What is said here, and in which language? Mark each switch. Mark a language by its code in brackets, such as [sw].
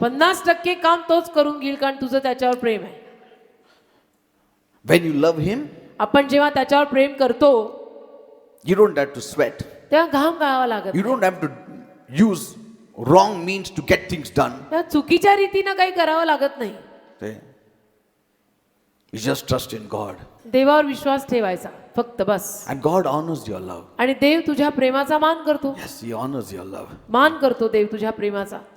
[mr] 50% काम तोच करून घेईल कारण तुझं त्याच्यावर प्रेम आहे. [en] When you love him, [mr] आपण जेव्हा त्याच्यावर प्रेम करतो [en] you don't have to sweat. [mr] तेव्हा घाम गाळावा लागत [en] You [mr] नाही. [en] don't have to use wrong means to get things done. [mr] तेव्हा चुकीच्या रीतीनं काही करावं लागत नाही. [en] See? You just trust in God. [mr] देवावर विश्वास ठेवायचा फक्त बस. [en] And God honors your love. [mr] आणि देव तुझ्या प्रेमाचा मान करतो. [en] Yes, he honors your love. [mr] मान करतो देव तुझ्या प्रेमाचा.